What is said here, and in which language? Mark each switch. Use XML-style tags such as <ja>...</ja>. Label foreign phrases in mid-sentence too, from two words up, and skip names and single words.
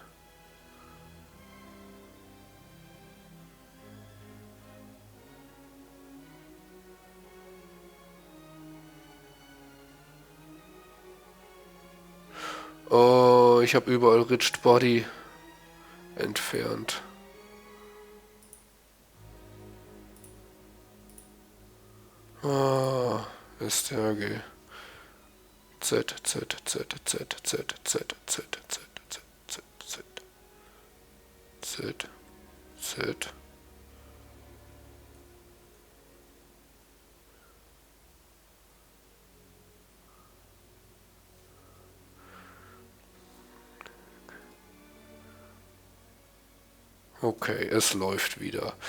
<de>Oh, ich habe überall</de> <en>Rigid Body</en> <de>entfernt. Ah, STRG. Z, Z, Z, Z, Z, Z, Z, Z, Z, Z, Z, Z. Okay, es läuft wieder.</de>